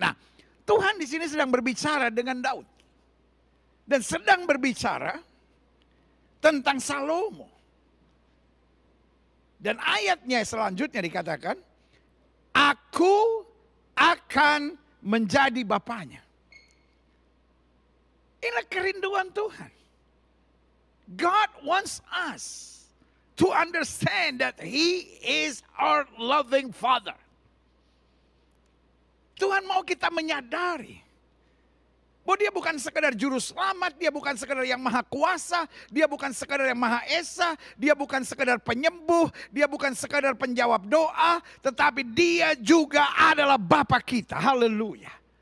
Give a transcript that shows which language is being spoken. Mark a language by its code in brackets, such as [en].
[id] Nah, Tuhan di sini sedang berbicara dengan Daud. Dan sedang berbicara tentang Salomo. Dan ayatnya selanjutnya dikatakan, aku akan menjadi bapaknya. Inilah kerinduan Tuhan. [en] God wants us to understand that He is our loving Father. [id] Tuhan mau kita menyadari bahwa Dia bukan sekadar juru selamat, Dia bukan sekadar yang maha kuasa, Dia bukan sekadar yang maha esa, Dia bukan sekadar penyembuh, Dia bukan sekadar penjawab doa, tetapi Dia juga adalah Bapa kita. Haleluya.